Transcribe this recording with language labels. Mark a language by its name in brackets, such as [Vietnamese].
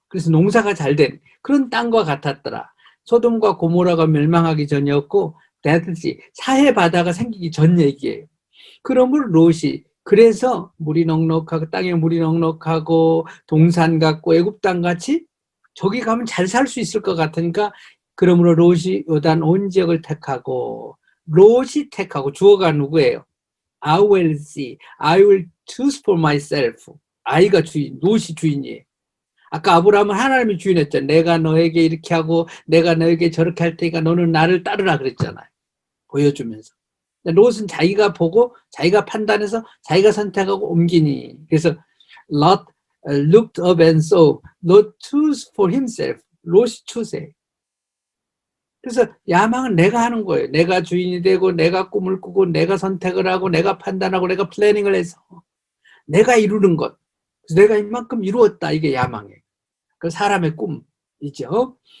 [Korean] 그래서 농사가 잘 된 그런 땅과 같았더라. 소돔과 고모라가 멸망하기 전이었고 대듯이 사해 바다가 생기기 전 얘기예요. 그러므로 롯이 그래서 물이 넉넉하고 땅에 물이 넉넉하고 동산 같고 애굽 땅 같이 저기 가면 잘 살 수 있을 것 같으니까 그러므로 롯이 요단 온 지역을 택하고 롯이 택하고 주어가 누구예요? [English] I will see, I will choose for myself. [Korean] 아이가 주인, 롯이 주인이에요. 아까 아브라함은 하나님이 주인했잖아요. 내가 너에게 이렇게 하고 내가 너에게 저렇게 할 테니까 너는 나를 따르라 그랬잖아요. 보여주면서. 롯은 자기가 보고 자기가 판단해서 자기가 선택하고 옮기니. 그래서 [English] Lot looked up and saw. Lot chose for himself. [Korean] 롯이 [English] choose. [Korean] 그래서 야망은 내가 하는 거예요. 내가 주인이 되고 내가 꿈을 꾸고 내가 선택을 하고 내가 판단하고 내가 플래닝을 해서 내가 이루는 것. 그래서 내가 이만큼 이루었다. 이게 야망이에요. 그 사람의 꿈이죠.